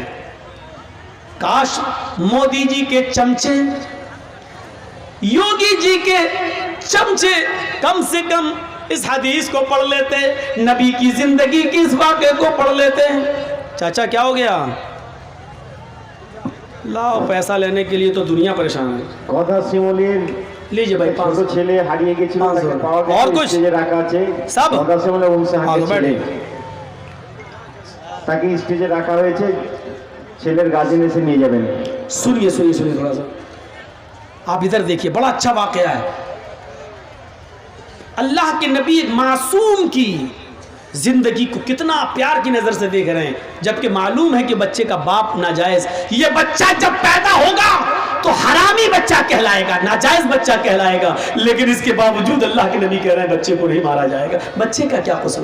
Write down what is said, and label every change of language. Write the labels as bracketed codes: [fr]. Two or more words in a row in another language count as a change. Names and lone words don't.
[ur] کاش مودی جی کے چمچے, یوگی جی کے چمچے کم سے کم اس حدیث کو پڑھ لیتے, نبی کی زندگی کی اس واقعے کو پڑھ لیتے. چاچا کیا ہو گیا, لاؤ پیسہ لینے کے لیے تو دنیا پریشان ہے. [bn] কথা শিমুলির [ur] لیجئے بھائی 500 [bn] ছেলে হারিয়ে গিয়েছিল, তাকে পাওয়া গেছে, [ur] اور কچھ [bn] স্টেজে রাখা আছে. সব কথা শিমুলের বংশে হারিয়ে ছেলে, তাকে স্টেজে রাখা হয়েছে, ছেলের গার্জিয়ান এসে নিয়ে যাবেন. [ur] سنیے سنیے سنیے تھوڑا سا, آپ ادھر دیکھیے, بڑا اچھا واقعہ ہے. اللہ کے نبی ایک معصوم کی زندگی کو کتنا پیار کی نظر سے دیکھ رہے ہیں, جبکہ معلوم ہے کہ بچے کا باپ ناجائز. یہ بچہ جب پیدا ہوگا تو حرامی بچہ کہلائے گا, ناجائز بچہ کہلائے گا, لیکن اس کے باوجود اللہ کے نبی کہہ رہے ہیں بچے کو نہیں مارا جائے گا.